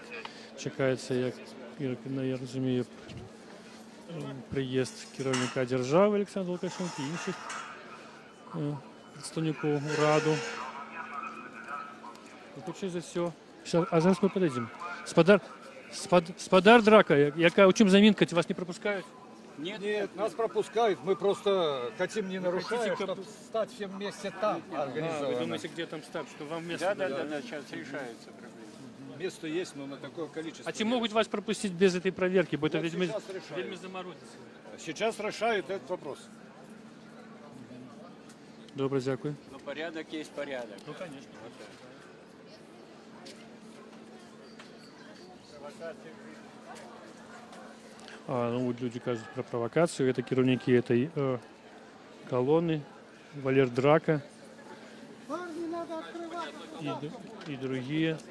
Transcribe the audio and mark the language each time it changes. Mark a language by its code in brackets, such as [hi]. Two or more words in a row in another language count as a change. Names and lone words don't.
[be] Чакаецца, як я разумею, прыезд кіраўніка дзяржавы Александра Лукашенка і іншых прадстаўнікоў ураду. Хутчэй за ўсё. А зараз [ru] мы подойдем. Спадар Драка, у чем заминка? Вас не пропускают? Нет, нас пропускают. Мы просто хотим не нарушать, чтобы стать всем вместе там организованно. Вы думаете, где там стать, что вам место? Да, сейчас решается проблема. Место есть, но на такое количество. А те могут вас пропустить без этой проверки? Будет это вельми заморозится. Сейчас решают этот вопрос. [uk] Добре, дякую. [ru] Но порядок есть порядок. Ну, конечно. Ну, вот люди кажут про провокацию. Это кіраўнікі этой колонны. Валер Драка и другие.